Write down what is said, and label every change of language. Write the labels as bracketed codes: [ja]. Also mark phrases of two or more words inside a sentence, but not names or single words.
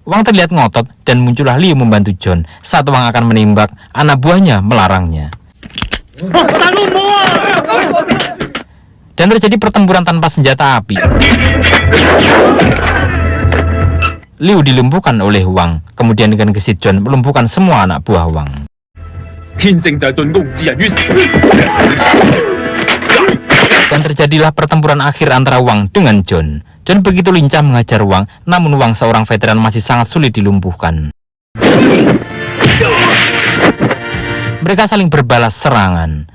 [id] Wang terlihat ngotot dan muncullah Liu membantu John. Saat Wang akan menembak, anak buahnya melarangnya. Dan terjadi pertempuran tanpa senjata api. Liu dilumpuhkan oleh Wang. Kemudian dengan gesit John melumpuhkan semua anak buah Wang. [yue] 天性就係進攻自人於死。 [id] Dan terjadilah pertempuran akhir antara Wang dengan John. John begitu lincah mengajar Wang, namun Wang seorang veteran masih sangat sulit dilumpuhkan. Mereka saling berbalas serangan.